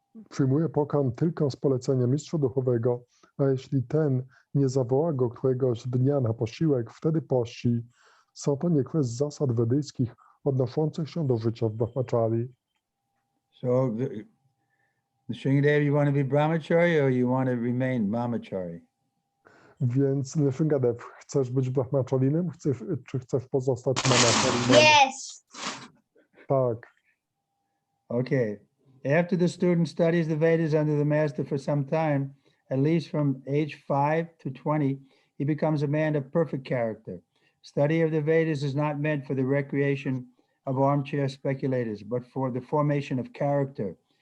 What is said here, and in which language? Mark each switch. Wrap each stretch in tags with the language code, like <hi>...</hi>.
<pl>Przyjmuje pokarm tylko z polecenia mistrza duchowego, a jeśli ten nie zawoła go któregoś dnia na posiłek, wtedy pości. Są to niektóre z zasad wedyjskich odnoszących się do życia w brahmachari.</pl> <en>So, Sringadev, you want to be brahmachari or you want to remain mamachari?</en> <pl>Więc Sringadev, chcesz być brahmacharinem, czy chcesz pozostać mamacharinem?</pl> <en>Yes.</en> <pl>Tak.</pl> <en>Okay. After the student studies the Vedas under the master for some time, at least from age 5 to 20, he becomes a man of perfect character. Study of the Vedas is not meant for the recreation of armchair speculators, but for the formation of character.</en>